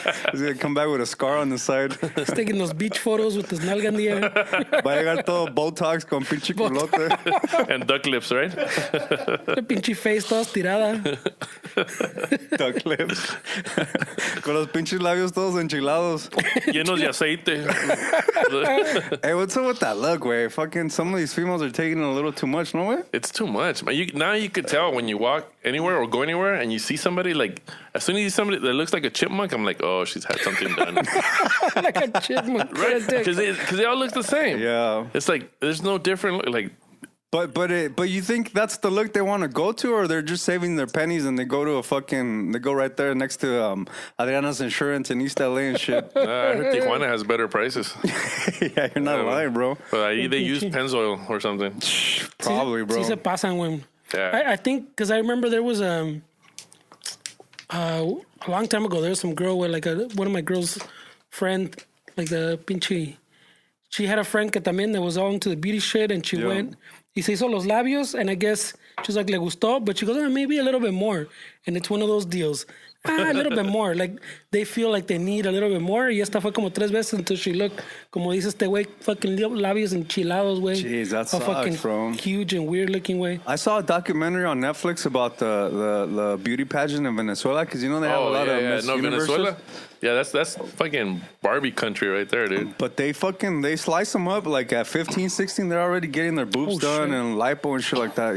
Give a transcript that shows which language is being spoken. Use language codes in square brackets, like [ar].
[en] He's going to come back with a scar on the side. He's taking those beach photos with his nalga in the air. [es] Va a llegar todo Botox con pinche culote. [en] And duck lips, right? [es] La pinche face toda estirada. [en] Duck lips. [es] Con los pinches labios todos enchilados. Llenos de aceite. [en] Hey, what's up with that look, way? Fucking some of these females are taking it a little too much, no way? It's too much. Now you could tell when you walk anywhere or go anywhere and you see somebody, like, as soon as you see somebody that looks like a chipmunk, I'm like, oh, she's had something done. Like a chipmunk. Right? Because they all look the same. Yeah. It's like, there's no different look. Like, But you think that's the look they want to go to, or they're just saving their pennies and they go right there next to Adriana's Insurance in East LA and shit? I heard Tijuana has better prices. Yeah, you're not lying, bro. But they use Pennzoil or something. Probably, bro. [es] Sí se pasan, güey. [en] Yeah. I think, because I remember there was a long time ago, there was some girl where, like, one of my girl's friend, like the pinche, she had a friend [es] que también [en] that was all into the beauty shit, and she went, [es] y se hizo los labios, [en] and I guess she's like, [es] le gustó, [en] but she goes, maybe a little bit more. And it's one of those deals. A little bit more. Like, they feel like they need a little bit more. [es] Y esta fue como 3 veces [en] until she looked, [es] como dice este güey, fucking labios enchilados, güey. [en] Jeez, that sucks, fucking bro. Huge and weird looking, way. I saw a documentary on Netflix about the beauty pageant in Venezuela, because you know they have a lot of Miss Universes. Venezuela. Yeah, that's fucking Barbie country right there, dude. But they slice them up like at 15, 16. They're already getting their boobs done and lipo and shit like that.